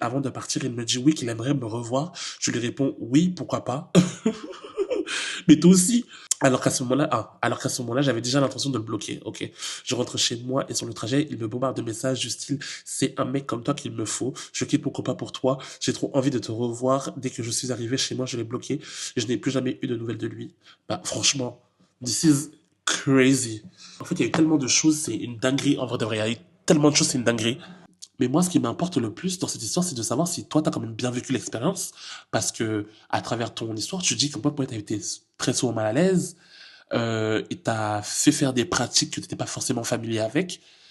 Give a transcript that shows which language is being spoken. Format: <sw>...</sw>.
<fr>Avant de partir, il me dit oui, qu'il aimerait me revoir. Je lui réponds oui, pourquoi pas. Mais toi aussi. Alors qu'à ce moment-là, j'avais déjà l'intention de le bloquer. Ok. Je rentre chez moi et sur le trajet, il me bombarde de messages du style c'est un mec comme toi qu'il me faut. Je quitte mon copain pour toi. J'ai trop envie de te revoir. Dès que je suis arrivé chez moi, je l'ai bloqué et je n'ai plus jamais eu de nouvelles de lui. Bah, franchement,</fr> <en>this is crazy.</en> <fr>En fait, il y a eu tellement de choses, c'est une dinguerie. En vrai, de vrai, il y a eu tellement de choses, c'est une dinguerie. Mais moi, ce qui m'importe le plus dans cette histoire, c'est de savoir si toi, t'as quand même bien vécu l'expérience. Parce que, à travers ton histoire, tu dis que moi, t'as été très souvent mal à l'aise, et t'as fait faire des pratiques que t'étais pas forcément familier avec.</fr>